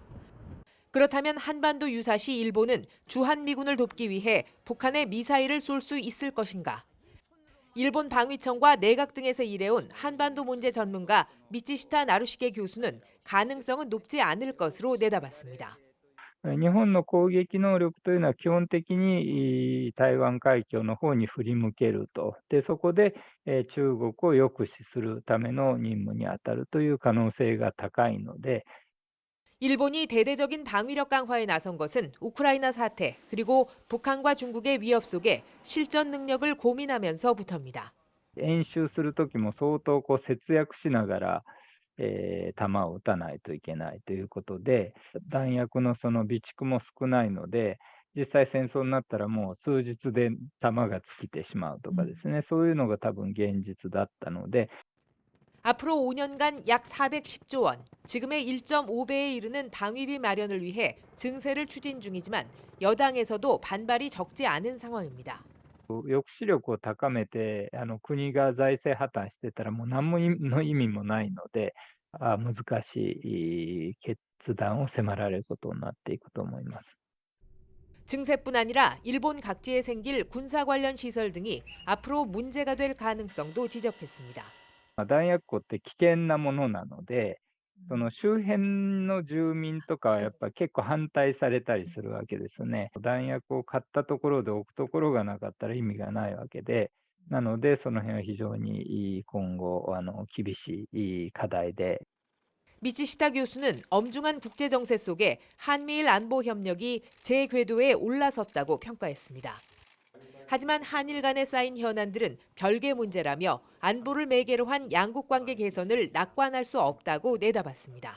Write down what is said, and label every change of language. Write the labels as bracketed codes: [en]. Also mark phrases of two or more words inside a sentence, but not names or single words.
[ko] 그렇다면 한반도 유사시 일본은 주한미군을 돕기 위해 북한에 미사일을 쏠 수 있을 것인가? 일본 방위청과 내각 등에서 일해온 한반도 문제 전문가 미치시타 나루시게 교수는 가능성은 높지 않을 것으로 내다봤습니다. [ja] 日本の攻撃能力というのは基本的に台湾海峡の方に振り向けると。で、そこで中国を抑止するための任務に当たるという可能性が高いので、 [ko] 일본이 대대적인 방위력 강화에 나선 것은 우크라이나 사태 그리고 북한과 중국의 위협 속에 실전 능력을 고민하면서부터입니다. [ja] 演習する時も相当節約しながら弾を撃たないといけないということで、弾薬のその備蓄も少ないので、実際戦争になったらもう数日で弾が尽きてしまうとかですね、そういうのが多分現実だったので、 [ko] 앞으로 5년간 약 410조 원, 지금의 1.5배에 이르는 방위비 마련을 위해 증세를 추진 중이지만 여당에서도 반발이 적지 않은 상황입니다. [ja] 抑止力を高めて国が財政破綻してたらもう何の意味もないので、難しい決断を迫られることになっていくと思います。 [ko] 증세뿐 아니라 일본 각지에 생길 군사 관련 시설 등이 앞으로 문제가 될 가능성도 지적했습니다. [ja] 弾薬庫って危険なものなので、その周辺の住民とかはやっぱり結構反対されたりするわけですね。弾薬を買ったところで置くところがなかったら意味がないわけで、なのでその辺は非常に今後厳しい課題で。 [ko] 미치시타 교수는 엄중한 국제 정세 속에 한미일 안보 협력이 재궤도에 올라섰다고 평가했습니다. 하지만 한일 간에 쌓인 현안들은 별개 문제라며 안보를 매개로 한 양국 관계 개선을 낙관할 수 없다고 내다봤습니다.